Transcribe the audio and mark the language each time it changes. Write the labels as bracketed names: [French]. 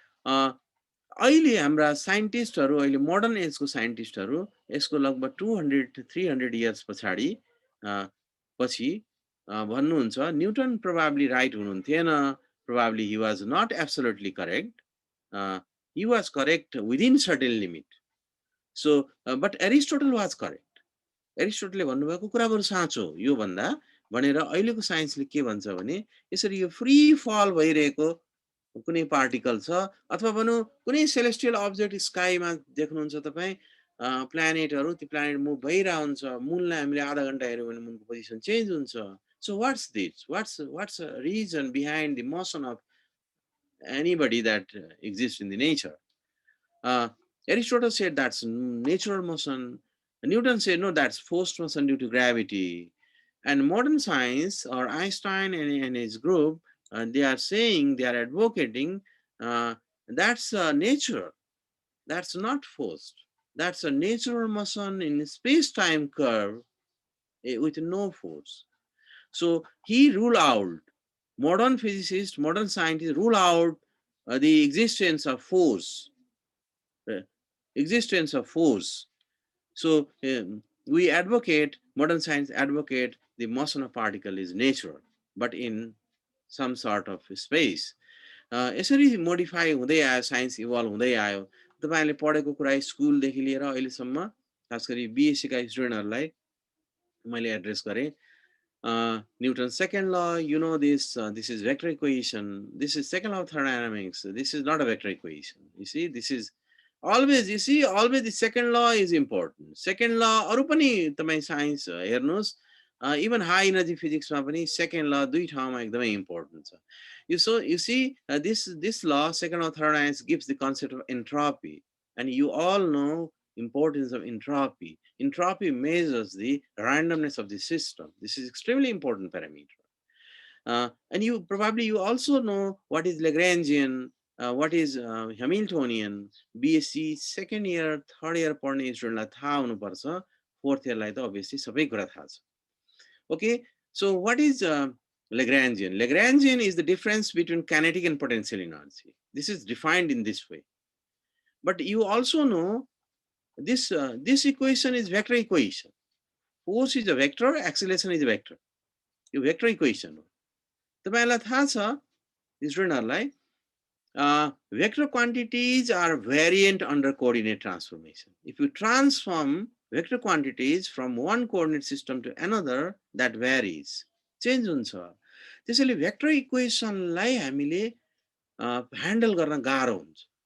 [Nepali] अहिले हाम्रा साइन्टिस्टहरू, अहिले मोडर्न एजको साइन्टिस्टहरू यसको लगभग 200-300 इयर्स पछाडि पछि भन्नुहुन्छ newton probably right हुनुहुन्थेन, [English] Probably he was not absolutely correct, he was correct within certain limit. So but Aristotle was correct. [Nepali] एरिस्टोटलले भन्नुभएको कुराहरू साँचो यो भन्दा भनेर अहिलेको साइन्सले के भन्छ भने, यसरी यो फ्री फल भइरहेको कुनै पार्टिकल छ, अथवा भनौँ कुनै सेलेस्टियल अब्जेक्ट स्काईमा देख्नुहुन्छ तपाईँ, प्लानेटहरू त्यो प्लानेट मुभ भइरहेको हुन्छ मुनलाई हामीले आधा घन्टा हेऱ्यौँ भने मुनको पोजिसन चेन्ज हुन्छ [English] So what's this what's reason behind the motion of anybody that exists in the nature. Aristotle said that's natural motion. Newton said, no, that's forced motion due to gravity. And modern science, or Einstein and his group, they are saying, they are advocating, that's nature. That's not forced. That's a natural motion in a space-time curve with no force. So he ruled out, modern physicists, modern scientists rule out the existence of force. Existence of force. So we advocate, modern science advocate the motion of particle is natural, but in some sort of space. [Nepali] यसरी modify हुँदै आयो science evolve हुँदै आयो तपाईले पढेको कुरा स्कुलदेखि लिएर अहिलेसम्म खास गरी बीएससी का स्टुडेन्टहरुलाई मैले एड्रेस गरे [English] Newton's second law, you know this, this is vector equation. This is second law of thermodynamics. This is not a vector equation. You see, this is always, you see, always the second law is important. [Nepali] Second law, अरु पनि तपाई science हेर्नुस्, [English] even high energy physics [Nepali] मा पनि second law दुई ठाउँमा एकदमै important छ. [English] You see, this law, second law of thermodynamics gives the concept of entropy, and you all know importance of entropy. Entropy measures the randomness of the system. This is extremely important parameter. And you also know what is Lagrangian, what is Hamiltonian. [Nepali] BSc second year, third year पढ्ने स्टुडेन्टलाई थाहा हुनुपर्छ. Fourth year लाई त obviously सबै कुरा थाहा छ. [English] Okay, so what is Lagrangian? Lagrangian is the difference between kinetic and potential energy. This is defined in this way. But you also know this equation is vector equation. Force is a vector, acceleration is a vector. [Nepali] यो vector equation हो. तपाईलाई थाहा छ स्टुडेन्टहरुलाई [English] vector quantities are variant under coordinate transformation. If you transform vector quantities from one coordinate system to another, that varies, change हुन्छ. [Nepali] त्यसैले vector equation लाई हामीले handle गर्न गाह्रो हुन्छ.